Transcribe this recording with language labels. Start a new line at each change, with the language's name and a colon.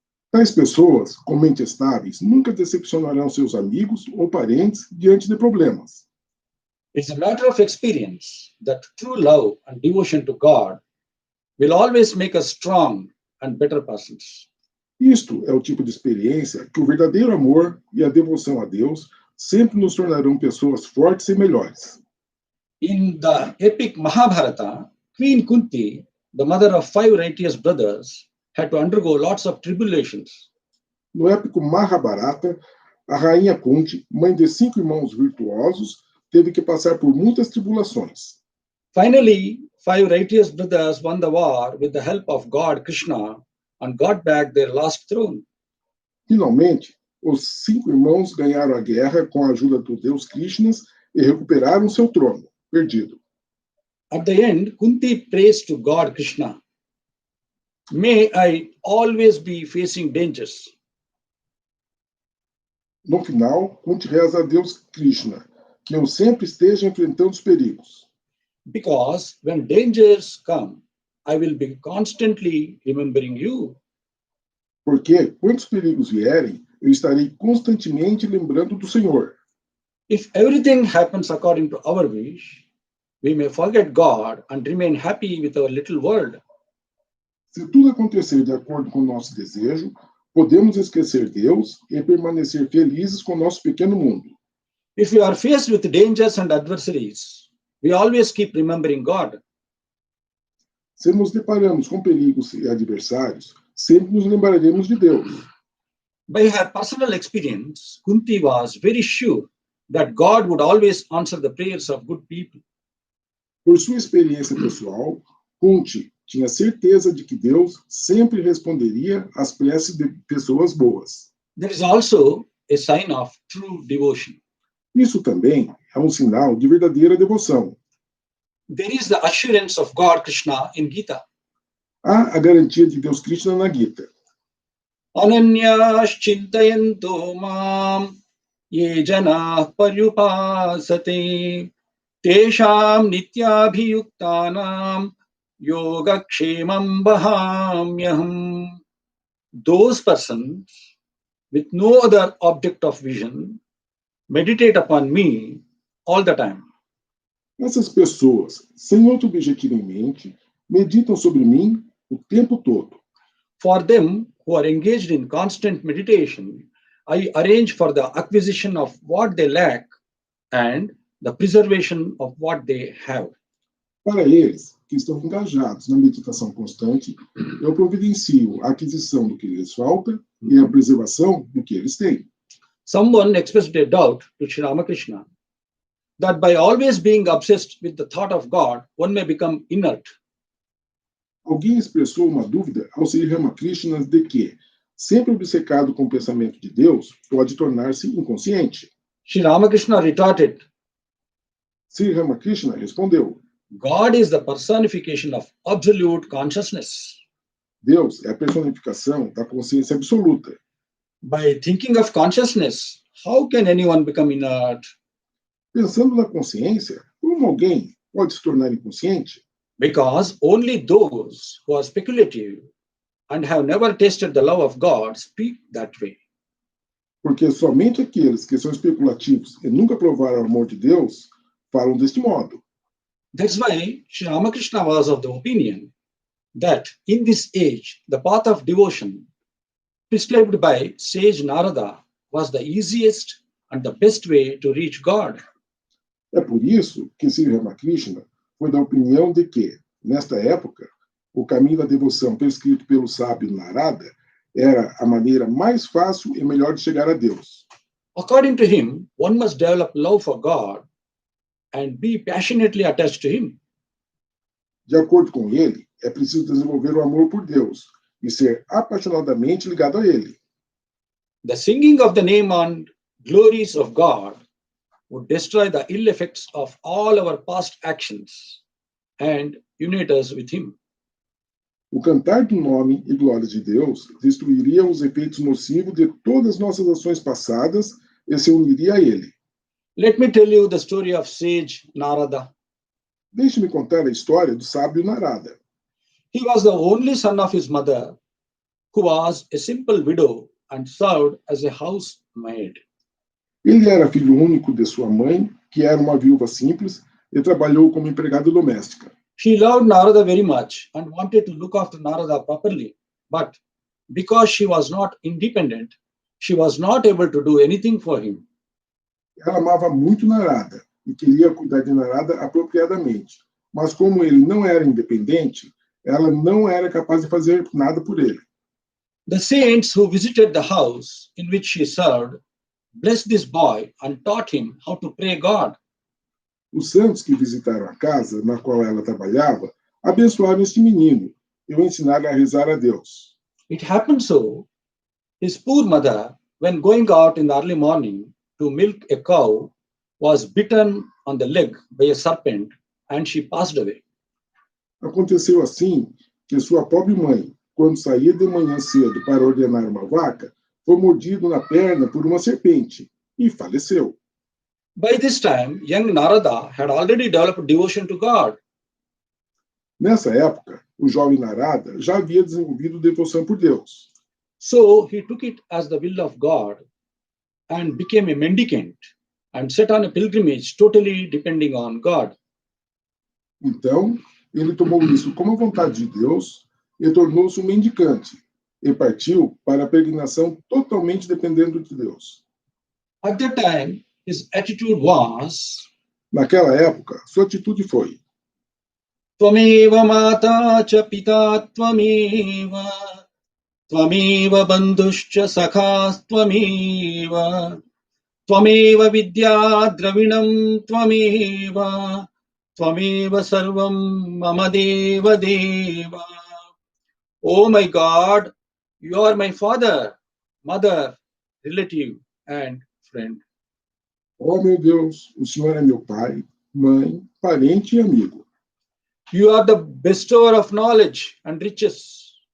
Portuguese: Tais pessoas, com mentes estáveis, nunca decepcionarão seus amigos ou parentes diante de problemas.
English: It's a matter of experience that true love and devotion to God will always make us strong and better persons.
Portuguese: Isto é o tipo de experiência que o verdadeiro amor e a devoção a Deus sempre nos tornarão pessoas fortes e melhores.
English: In the epic Mahabharata, Queen Kunti the mother of 5 righteous brothers, had to undergo lots of tribulations.
Portuguese: No épico Mahabharata, a rainha Kunti, mãe de 5 irmãos virtuosos, teve que passar por muitas tribulações.
English: Finally, 5 righteous brothers won the war with the help of God Krishna and got back their lost throne.
Portuguese: Finalmente, os 5 irmãos ganharam a guerra com a ajuda do Deus Krishna e recuperaram seu trono, perdido.
English: At the end, Kunti prays to God Krishna, "May I always be facing dangers."
Portuguese: No final, Kunti reza a Deus Krishna, que eu sempre esteja enfrentando os perigos.
English: Because when dangers come, I will be constantly remembering you.
Portuguese: Porque, quando os perigos vierem, eu estarei constantemente lembrando do Senhor.
English: If everything happens according to our wish, we may forget God and remain happy with our little world.
Portuguese: Se tudo acontecer de acordo com o nosso desejo, podemos esquecer Deus e permanecer felizes com o nosso pequeno mundo.
English: If we are faced with dangers and adversaries, we always keep remembering God.
Portuguese: Se nos deparamos com perigos e adversários, sempre nos lembraremos de Deus.
English: By her personal experience, Kunti was very sure that God would always answer the prayers of good people.
Portuguese: Por sua experiência pessoal, Kunti tinha certeza de que Deus sempre responderia às preces de pessoas boas.
English: There is also a sign of true devotion.
Portuguese: Isso também é um sinal de verdadeira devoção.
English: There is the assurance of God Krishna in Gita.
Portuguese: Há a garantia de Deus Krishna na Gita.
Sanskrit: Ananyas chintayanto mam ye janah paryupasate tesham nityabhiyuktanam yogakshemam bahamyaham.
English: Those persons with no other object of vision meditate upon me all the time.
Portuguese: Essas pessoas, sem outro objetivo em mente, meditam sobre mim o tempo todo.
English: For them who are engaged in constant meditation, I arrange for the acquisition of what they lack and the preservation of what they have.
Portuguese: Para eles, que estão engajados na meditação constante, eu providencio a aquisição do que lhes falta e a preservação do que eles têm.
English: Someone expressed a doubt to Sri Ramakrishna that by always being obsessed with the thought of God, one may become inert.
Portuguese: Alguém expressou uma dúvida ao Sri Ramakrishna de que, sempre obcecado com o pensamento de Deus, pode tornar-se inconsciente.
English: Sri Ramakrishna retorted,
Portuguese: Sri Ramakrishna respondeu:
English: God is the personification of absolute consciousness.
Portuguese: Deus é a personificação da consciência absoluta.
English: By thinking of consciousness, how can anyone become inert?
Portuguese: Pensando na consciência, como alguém pode se tornar inconsciente?
English: Because only those who are speculative and have never tasted the love of God speak that way.
Portuguese: Porque somente aqueles que são especulativos e nunca provaram o amor de Deus falam deste modo.
English: That's why Sri Ramakrishna was of the opinion that in this age, the path of devotion prescribed by sage Narada was the easiest and the best way to reach God.
Portuguese: É por isso que Sri Ramakrishna foi da opinião de que, nesta época, o caminho da devoção prescrito pelo sábio Narada era a maneira mais fácil e melhor de chegar a Deus.
English: According to him, one must develop love for God and be passionately attached to him.
Portuguese: De acordo com ele, é preciso desenvolver o amor por Deus e ser apaixonadamente ligado a ele.
English: The singing of the name and glories of God would destroy the ill effects of all our past actions and unite us with him.
Portuguese: O cantar do nome e glórias de Deus destruiria os efeitos nocivos de todas as nossas ações passadas e se uniria a ele.
English: Let me tell you the story of sage Narada.
Portuguese: Deixe-me contar a história do sábio Narada.
English: He was the only son of his mother, who was a simple widow and served as a housemaid.
Portuguese: Ele era filho único de sua mãe, que era uma viúva simples, e trabalhou como empregada doméstica.
English: She loved Narada very much and wanted to look after Narada properly, but because she was not independent, she was not able to do anything for him.
Portuguese: Ela amava muito Narada e queria cuidar de Narada apropriadamente, mas como ele não era independente, ela não era capaz de fazer nada por ele.
English: The saints who visited the house in which she served blessed this boy and taught him how to pray God.
Portuguese: Os santos que visitaram a casa na qual ela trabalhava abençoaram este menino e o ensinaram a rezar a Deus.
English: It happened so, his poor mother, when going out in the early morning to milk a cow, was bitten on the leg by a serpent and she passed away.
Portuguese: Aconteceu assim que sua pobre mãe, quando saía de manhã cedo para ordenar uma vaca, foi mordido na perna por uma serpente e faleceu.
English: By this time, young Narada had already developed devotion to God.
Portuguese: Nessa época, o jovem Narada já havia desenvolvido devoção por Deus.
English: So he took it as the will of God and became a mendicant and set on a pilgrimage totally depending on God.
Portuguese: Então, ele tomou isso como a vontade de Deus e tornou-se um mendicante e partiu para a peregrinação totalmente dependendo de Deus.
English: At that time, his attitude was,
Portuguese: Naquela época, sua atitude foi:
Sanskrit: Tvameva mata cha pita tvameva, tvameva bandhuscha sakha tvameva, tvameva vidya dravinam tvameva, tvameva sarvam mama deva deva.
English: Oh my God, you are my father, mother, relative, and friend.
Portuguese: "Oh, meu Deus, o Senhor é meu pai, mãe, parente e amigo.
English: You are the bestower of knowledge and riches.